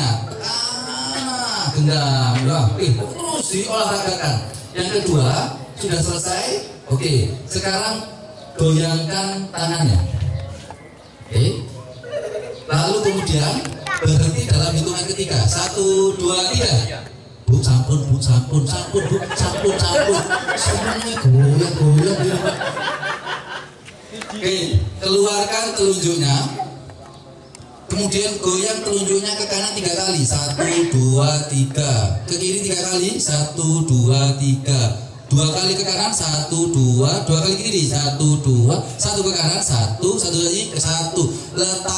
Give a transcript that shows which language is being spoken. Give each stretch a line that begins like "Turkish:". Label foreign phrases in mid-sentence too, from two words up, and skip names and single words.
Indonesian: Genggam. Ya, terus diolahragakan. Yang kedua sudah selesai. Oke, sekarang goyangkan tangannya. Oke. Lalu kemudian berhenti dalam hitungan ketiga. 1, 2, 3.
Balinese: Bu, sampun, Bu, sampun, sampun, Bu, sampun, sampun.
Indonesian: Semuanya goyang. Oke, keluarkan telunjuknya. Kemudian goyang telunjuknya ke kanan 3 kali. 1, 2, 3. Ke kiri 3 kali. 1, 2, 3. 2 kali ke kanan, 1, 2, 2 kali ke kiri, 1, 2, 1 ke kanan, 1 lagi ke 1.